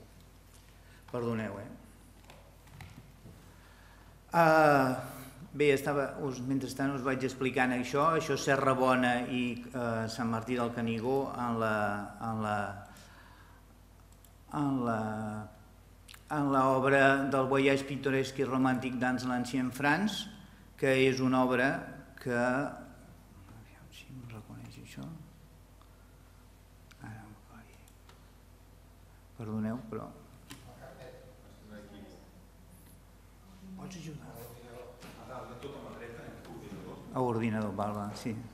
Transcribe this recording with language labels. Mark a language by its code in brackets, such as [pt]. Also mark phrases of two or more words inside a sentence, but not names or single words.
[ca] Perdoneu, Bé, mentrestant us vaig explicant això és Serra Bona i Sant Martí del Canigó en l'obra del Voyage pittoresque i romàntic dans l'Ancien France, que és una obra que... Aviam si em reconeix això. Ara em cogui. Perdoneu, però... Pots ajudar? A ordinador, val, sí.